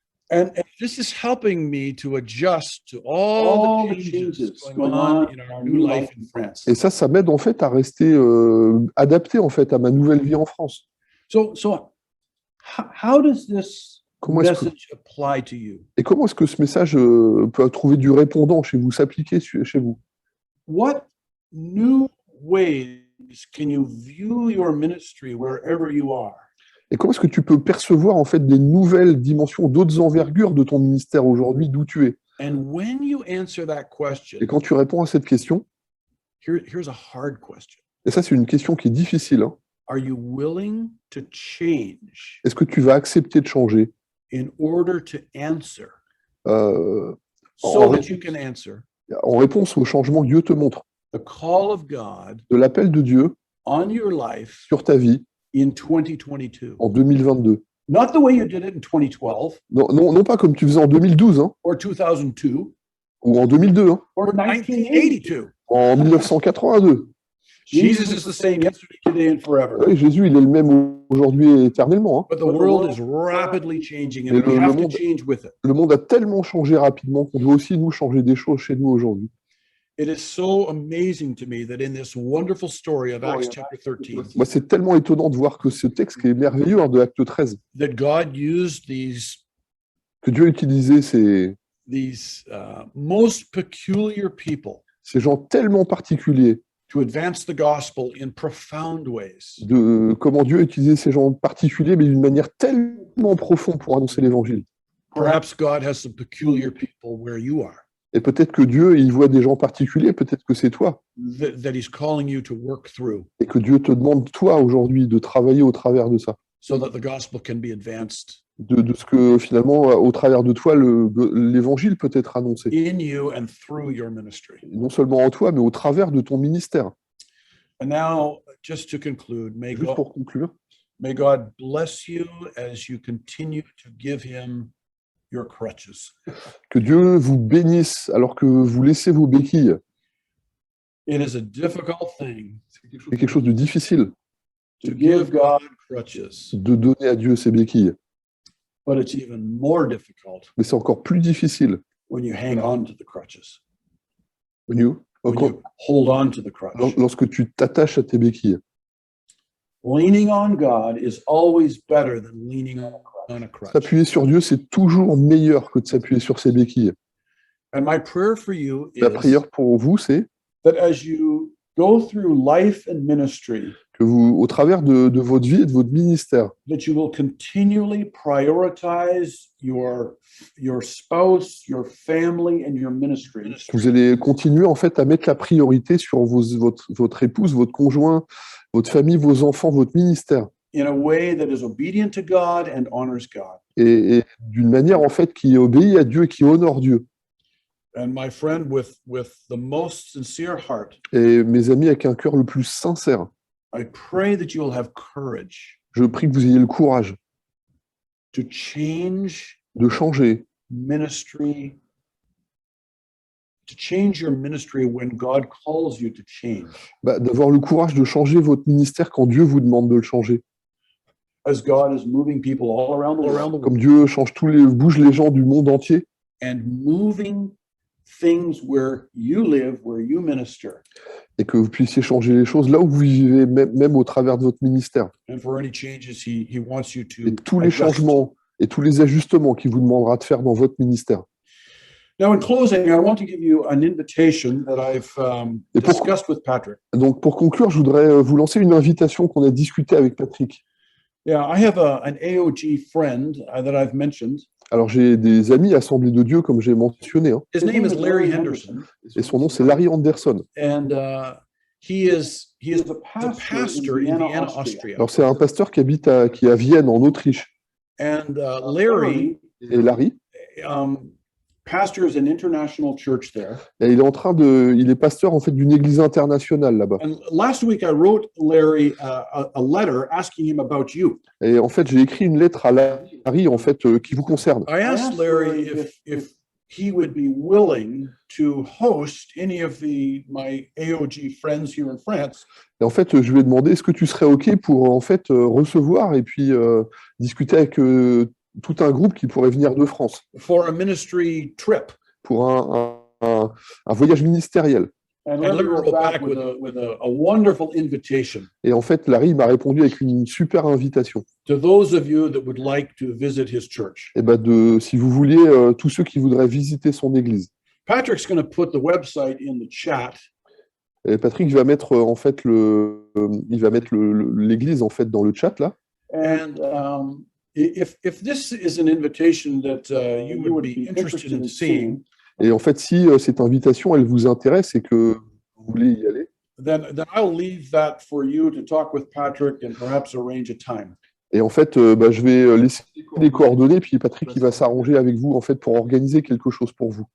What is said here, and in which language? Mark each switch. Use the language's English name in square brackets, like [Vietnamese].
[English] And this is helping me to adjust to all the changes going on in our new life in France. [French] Et ça m'aide en fait à rester adapté en fait à ma nouvelle vie en France. [English] So how does this [French] Comment est-ce que, [English] message apply to you? [French] et comment est-ce que ce message peut trouver du répondant chez vous, s'appliquer chez vous? [English] What new ways can you view your ministry wherever you are? [French] Et comment est-ce que tu peux percevoir en fait des nouvelles dimensions, d'autres envergures de ton ministère aujourd'hui, d'où tu es? [English] And when you answer that question, [French] Et quand tu réponds à cette question, [English] here's a hard question. [French] et ça c'est une question qui est difficile, hein, [English] Are you willing to change [French] est-ce que tu vas accepter de changer [English] in order to answer [French] en [English] so that you can answer [French] réponse au changement que Dieu te montre, [English] the call of God [French] de l'appel de Dieu [English] on your life [French] sur ta vie [English] in 2022? [French] en 2022? [English] Not the way you did it in 2012 [French] Non pas comme tu faisais en 2012 hein, [English] or 2002 [French] ou en 2002, hein, [English] or 1982. [French] en 1982. [English] Jesus is the same yesterday, today, and forever. [French] Oui, Jésus, il est le même aujourd'hui et éternellement. Hein. [English] But the world is rapidly changing, and [French] Et [English] we have to [French] monde- [English] change with it. [French] Le monde a tellement changé rapidement qu'on doit aussi nous changer des choses chez nous aujourd'hui. [English] It is so amazing to me that in this wonderful story of Acts chapter 13, [French] Moi, c'est tellement étonnant de voir que ce texte qui est merveilleux hein, de Acte 13, [English] that God used these [French] que Dieu a utilisé ces [English] most peculiar people [French] gens tellement particuliers, [English] to advance the gospel in profound ways. [French] de comment Dieu a utilisé ces gens particuliers, mais d'une manière tellement profonde pour annoncer l'évangile. [English] Perhaps God has some peculiar people where you are, [French] Et peut-être que Dieu, il voit des gens particuliers, peut-être que c'est toi, [English] that He's calling you to work through [French] et que Dieu te demande, toi, aujourd'hui, de travailler au travers de ça. [English] so that the gospel can be advanced [French] De ce que, finalement, au travers de toi, l'évangile peut être annoncé. [English] in you and through your ministry. [French] Non seulement en toi, mais au travers de ton ministère. [English] And now, just to conclude, [French] Juste pour conclure, [English] may God bless you as you continue to give Him your crutches. [French] que Dieu vous bénisse alors que vous laissez vos béquilles. [English] It is a difficult thing [French] C'est quelque chose de difficile [English] to give God crutches, [French] de donner à Dieu ses béquilles. [English] but it's even more difficult [French] Mais c'est encore plus difficile. [English] when you hang on to the crutches, When you- when you hold on to the crutch. [French] Lorsque tu t'attaches à tes béquilles. [English] Leaning on God is always better than leaning on a crutch. [French] S'appuyer sur Dieu, c'est toujours meilleur que de s'appuyer sur ses béquilles. [English] And my prayer for you [French] La [English] is [French] prière pour vous, c'est [English] that as you go through life and ministry, [French] que vous, au travers de votre vie et de votre ministère, [English] that you will continually prioritize your spouse, your family, and your ministry [French] vous allez continuer en fait à mettre la priorité sur votre épouse, votre conjoint, votre famille, vos enfants, votre ministère. [English] in a way that is obedient to God and honors God. [French] Et d'une manière en fait qui obéit à Dieu et qui honore Dieu. [English] And my friend, with the most sincere heart, [French] Et mes amis, avec un cœur le plus sincère, [English] I pray that you will have courage [French] je prie que vous ayez le courage [English] to change [French] de changer, [English] ministry, to change your ministry when God calls you to change. [French] d'avoir le courage de changer votre ministère quand Dieu vous demande de le changer. [English] As God is moving people all around the world [French] Comme Dieu bouge les gens du monde entier [English] and moving things where you live, where you minister. [French] et que vous puissiez changer les choses là où vous vivez, même au travers de votre ministère. [English] And for any changes he wants you to [French] Et tous les [English] adjust. [French] changements et tous les ajustements qu'il vous demandera de faire dans votre ministère. [English] Now, in closing, I want to give you an invitation that I've [French] Et pour- [English] discussed with Patrick. [French] Donc pour conclure, je voudrais vous lancer une invitation qu'on a discutée avec Patrick. [English] Yeah, I have an AOG friend that I've mentioned. [French] Alors j'ai des amis Assemblée de Dieu, comme j'ai mentionné, hein, [English] His name is Larry Henderson, [French] et son nom c'est Larry Anderson. [English] and he is the the pastor in Vienna, Austria. [French] Alors, c'est un pasteur qui habite qui est à Vienne, en Autriche. [English] And Larry [French] Et Larry, [English] pastors an international church there. [French] et il est pasteur en fait d'une église internationale là-bas. [English] And last week I wrote Larry a letter asking him about you. [French] Et en fait, j'ai écrit une lettre à Larry en fait qui vous concerne. [English] I asked Larry if he would be willing to host any of my AOG friends here in France. [French] Et en fait, je lui ai demandé est-ce que tu serais OK pour en fait recevoir et puis discuter avec tout un groupe qui pourrait venir de France [English] For a ministry trip. [French] pour un voyage ministériel. [English] And And Larry wrote back with a wonderful invitation [French] Et en fait, Larry m'a répondu avec une super invitation. [English] to those of you that would like to visit his church. [French] Et ben si vous vouliez, tous ceux qui voudraient visiter son église. [English] Patrick's going to put the website in the chat. [French] Et Patrick va mettre en fait l'église en fait dans le chat là. [English] And if this is an invitation that you would be interested in seeing, [French] Et en fait, si cette invitation elle vous intéresse et que vous voulez y aller, [English] then I'll leave that for you to talk with Patrick and perhaps arrange a time. [French] et en fait, je vais laisser les coordonnées puis Patrick il va s'arranger avec vous en fait pour organiser quelque chose pour vous.